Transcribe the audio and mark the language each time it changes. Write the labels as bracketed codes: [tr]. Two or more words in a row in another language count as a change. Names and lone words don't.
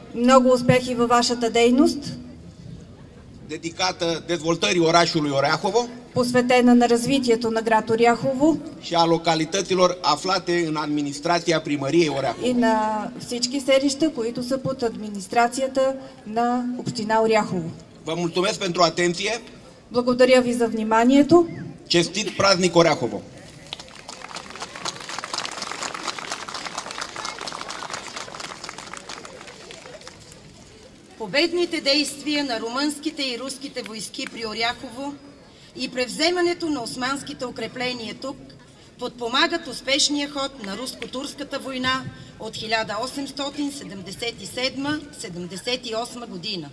[bg] много успехи във вашата дейност, [ro] dedicată dezvoltării orașului Orяхово [bg] посветена на развитието на град Оряхово [ro] și a localităților aflate în administrația primăriei Orяхово. [bg] и на всички селища, които са под администрацията на община Оряхово. [ro] Vă mulțumesc pentru atenție, [bg] Благодаря ви за вниманието. Честит празник Оряхово! Победните действия на румънските и руските войски при Оряхово и превземането на османските укрепления тук подпомагат успешния ход на руско-турската война от 1877-78 година.